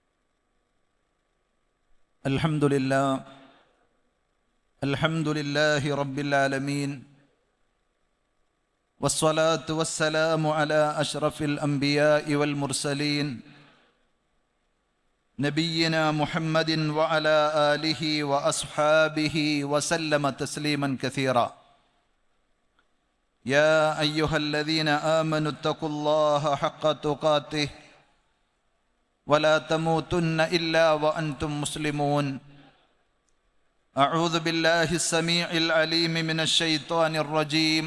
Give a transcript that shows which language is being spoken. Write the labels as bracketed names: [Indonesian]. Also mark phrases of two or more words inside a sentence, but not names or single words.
[Arabic] الحمد لله رب العالمين والصلاة والسلام على أشرف الأنبياء والمرسلين نبينا محمد وعلى آله وأصحابه وسلم تسليما كثيرا. يا أيها الذين آمنوا اتقوا الله حق تقاته ولا تموتن إلا وأنتم مسلمون. أعوذ بالله السميع العليم من الشيطان الرجيم.